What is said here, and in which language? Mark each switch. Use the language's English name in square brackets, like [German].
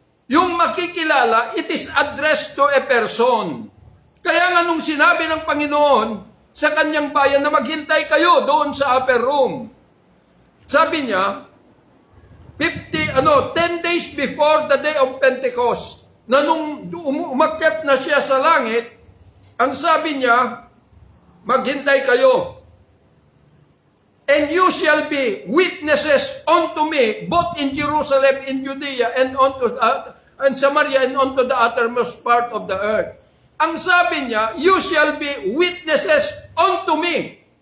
[Filipino] Yung makikilala, [English] it is addressed to a person. [Filipino] 10 sinabi ng Panginoon sa kanyang bayan na maghintay kayo doon sa upper room. Sabi niya, [English] 10 days before the day of Pentecost, [Filipino] na nung umakyat na siya sa langit, ang sabi niya, maghintay kayo. [English] And you shall be witnesses unto me, both in Jerusalem, in Judea, and Samaria, and unto the uttermost part of the earth. [Filipino] Ang sabi niya, [English] you shall be witnesses unto me.